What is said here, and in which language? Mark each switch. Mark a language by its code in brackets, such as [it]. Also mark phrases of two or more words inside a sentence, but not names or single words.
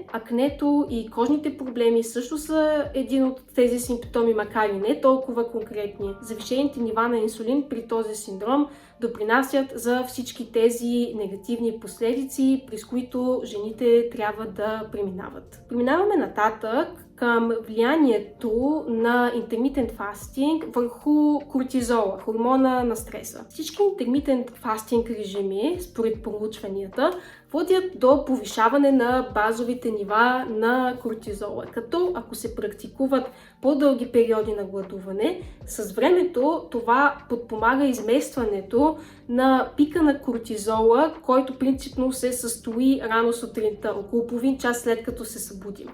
[bg] Акнето и кожните проблеми също са един от тези симптоми, макар и не толкова конкретни. Завишените нива на инсулин при този синдром допринасят за всички тези негативни последици, през които жените трябва да преминават. Преминаваме нататък към влиянието на [en] intermittent fasting [bg] върху кортизола, хормона на стреса. Всички [en] intermittent fasting [bg] режими, според проучванията, водят до повишаване на базовите нива на кортизола, като ако се практикуват по-дълги периоди на гладуване, с времето това подпомага изместването на пика на кортизола, който принципно се състои рано сутринта, около половин час след като се събудим.